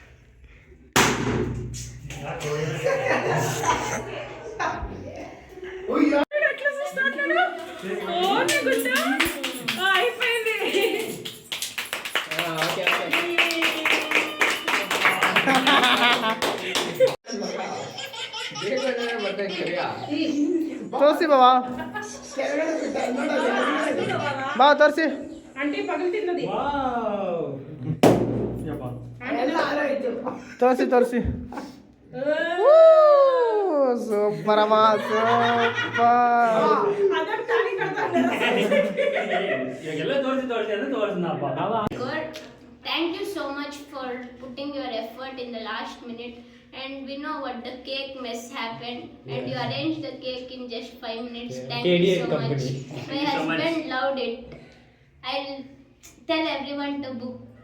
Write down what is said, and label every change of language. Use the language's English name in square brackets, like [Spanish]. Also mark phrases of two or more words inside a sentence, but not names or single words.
[Telugu] అయిపోయింది [Kannada] ತೋರಿಸಿ ಬಾ ತೋರಿಸಿ. [Telugu] అంటే పగలు తిన్నది [Kannada] ತೋರಿಸಿ ಸೂಪರ್ ಅಮ್ಮ ಸೂಪರ್. ಅದಕ್ಕೆ ತಾಳಿ ಕಟ್ತಾರೆ ಎಲ್ಲ ತೋರಿಸಿ ಅಂದ್ರೆ ತೋರಿಸ್ನಪ್ಪ [English] Good. Thank you so much for putting your effort in the last minute. And we know what the cake mess happened, and you arranged the cake in just 5 minutes. Thank you KDA so company. much. My husband loved it. I'll tell everyone to book.